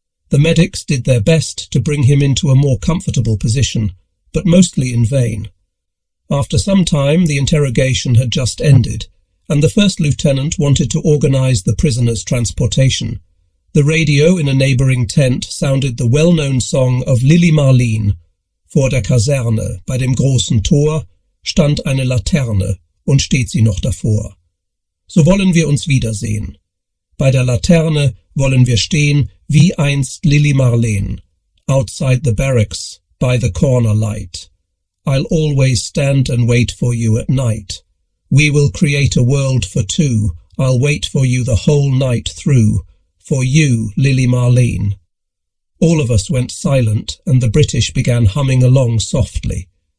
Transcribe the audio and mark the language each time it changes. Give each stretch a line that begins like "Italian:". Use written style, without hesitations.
English: The medics did their best to bring him into a more comfortable position, but mostly in vain. After some time, the interrogation had just ended, and the first lieutenant wanted to organise the prisoners' transportation. The radio in a neighbouring tent sounded the well-known song of Lili Marleen.
German: Vor der Kaserne, bei dem großen Tor, stand eine Laterne und steht sie noch davor. So wollen wir uns wiedersehen. Bei der Laterne wollen wir stehen, wie einst Lili Marleen.
English: Outside the barracks, by the corner light. I'll always stand and wait for you at night. We will create a world for two. I'll wait for you the whole night through. For you, Lili Marleen. All of us went silent, and the British began humming along softly.